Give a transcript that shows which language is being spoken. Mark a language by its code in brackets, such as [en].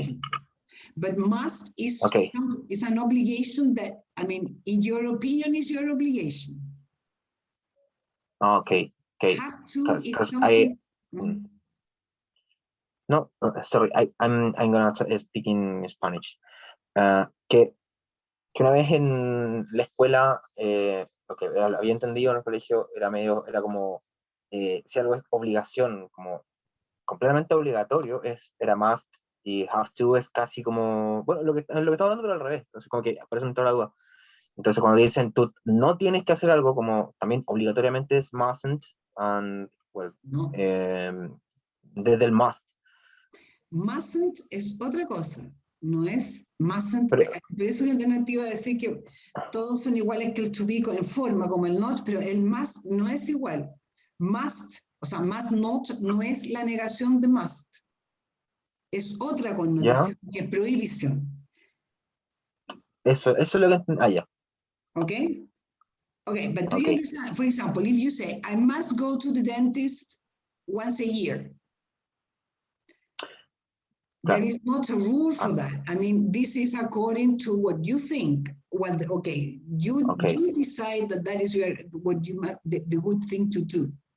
[en] different. But must is Okay. is an obligation that, I mean, in your opinion, is your obligation. Okay. Okay. Have to is Because something. no, sorry, I'm gonna speak in Spanish. [es] Que una vez en la escuela, lo que había entendido en el colegio era como, si algo es obligación, como completamente obligatorio, era must, y have to es casi como, bueno, lo que estamos hablando, pero al revés, entonces como que por eso me entró la duda. Entonces cuando dicen tú no tienes que hacer algo, como también obligatoriamente es mustn't, [en] and, well, [es] No. desde el must. Mustn't es otra cosa, no es mustn't. Pero, Por eso la alternativa de decir que todos son iguales que el to be en forma, como el not, pero el must no es igual. Must, o sea, must not no es la negación de must. Es otra connotación, que es prohibición. eso es lo que entendí. Ya. [en] Okay? Okay, but do you understand? For example, if you say, I must go to the dentist once a year, there is not a rule for that. I mean, this is according to what you think. What you decide that is what you must, the good thing to do.